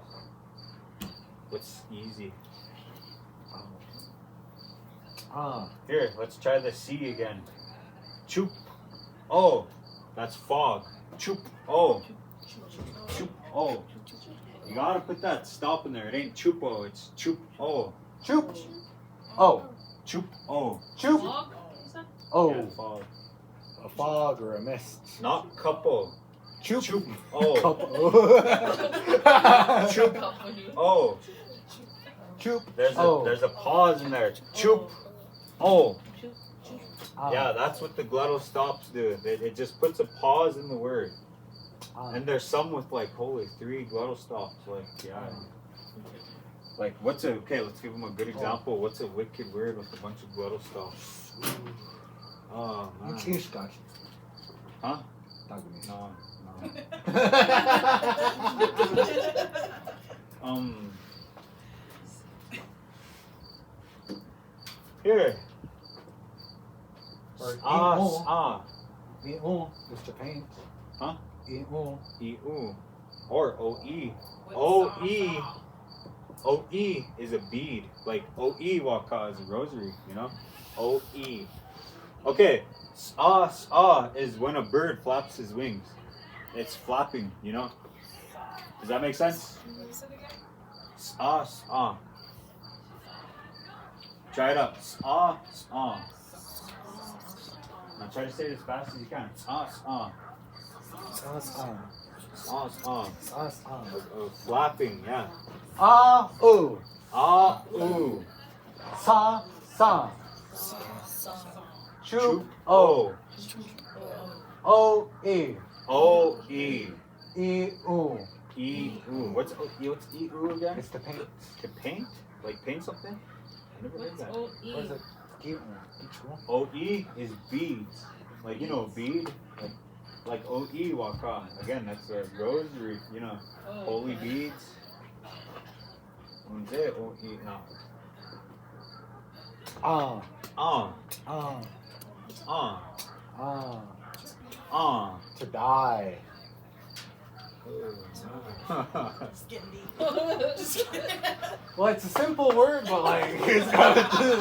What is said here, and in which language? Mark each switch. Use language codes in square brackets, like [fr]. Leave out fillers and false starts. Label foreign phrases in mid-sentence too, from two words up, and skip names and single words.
[en] What's easy? Ah. Here, let's try the C again. Choop. Oh, that's fog. Choop. Oh. Choop. Oh. You gotta put that stop in there. It ain't chupo, it's choop. Oh. Choop. Oh. Choop. Oh. Choop. Fog? Is that? Oh. Yeah, fog. A fog or a mist. Not couple. Choop. Choop. Oh. Choop. Couple you. Oh. Choop. There's a pause in there. Choop. Oh. Ah. Yeah, that's what the glottal stops do. It just puts a pause in the word. Ah. And there's some with like, holy, 3 glottal stops. Like, yeah. Like, okay, let's give them a good example. What's a wicked word with a bunch of glottal stops? Oh, man. Iskać. Huh? Tak mi. No, no. Here. Or Ah. E-O is to paint. Huh? E-O. E-oo. Or O-E. With O-E. sa. O-E is a bead. Like O-E waka is a rosary, you know? O-E. Okay. Sa is when a bird flaps his wings. It's flapping, you know? Does that make sense? Sa. Try it up. Sa. Now try to say it as fast as you can. Sa. Sa-sa. Flapping, yeah. Ah-oo. Ah-ooh. Sa-sa. Choop. Choop-o. Oh. O-E. O-E. E-oo. E-oo. What's E-oo again? It's to paint. To paint? Like paint something? I never heard What's that. O-E? What is it? O-E is beads. Like, you know, bead? Like O-E waka. Again, that's a rosary, you know. Oh, Holy okay. beads. O-E. No. Ah. Ah. Ah. Ah. Ah. Ah. To die. Just getting deep. Well, it's a simple word, but like it's kind of